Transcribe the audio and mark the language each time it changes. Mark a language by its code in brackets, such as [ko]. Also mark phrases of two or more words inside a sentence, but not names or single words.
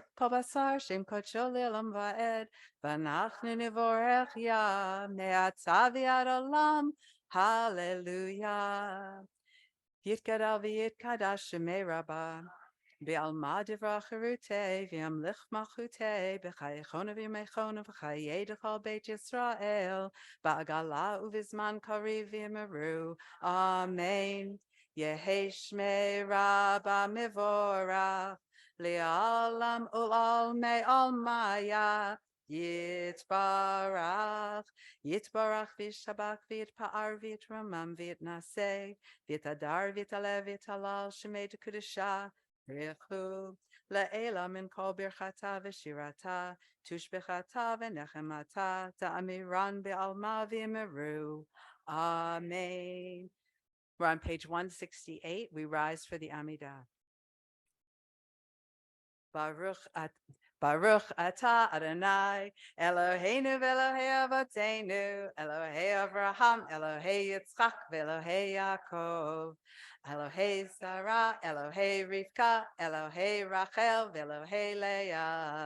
[he] פבסר, שם כחו לעולם ועד, ואנחנו נברך יה, מעצב יד עולם, הללויה. [arc] יתגדל ויתקדש שמיה רבא. בעלמא דברך הרותיה, וימליך מלכותיה, בחייכונא וביומיכונא, ובחיידך בית ישראל, בעגלא ובזמן קריב ואמרו. אמן. יהא שמיה רבא מברך, לעלם ולעלמי עלמיא, יתברך, יתברך וישתבח ויתפאר ויתרומם ויתנשא, ויתהדר ויתעלה ויתהלל שמיה דקודשא, ריכו לעלא מן כל ברכתא ושירתא, תשבחתא ונחמתא, תאמירן בעלמא ויאמרו. [en] Amen. We're on page 168. We rise for the Amidah. [he] ברוך אתה אדני, אלהינו ואלהי אבותינו, אלהי אברהם, אלהי יצחק, ואלהי יעקב, אלהי שרה, אלהי רבקה, אלהי רחל, ואלהי לאה.